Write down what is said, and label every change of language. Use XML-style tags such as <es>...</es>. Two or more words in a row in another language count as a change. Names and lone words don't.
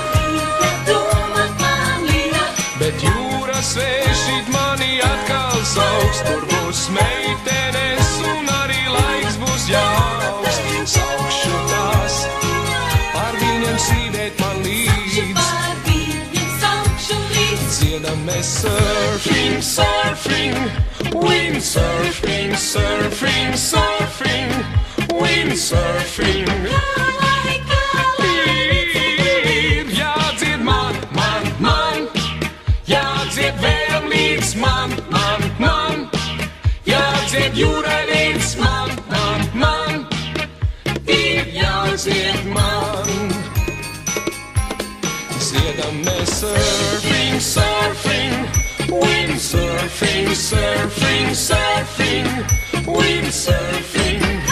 <lv>Bet jūras vējšīt mani atkal sauks, tur būs meitenes un arī laiks būs jauks. Saukšu tās, par viņam slīdēt man līdz. Dziedam mēs</lv> <en>surfing, surfing, windsurfing, surfing, surfing, windsurfing.</en> <lv>Ir jādzied man, man, man, jādzied vējam līdz man, man, man, jādzied jūrai līdz man, man, man, ir jādzied man. Dziedam mēs</lv> <en>surfing, surfing, windsurfing, surfing, surfing, windsurfing.</en>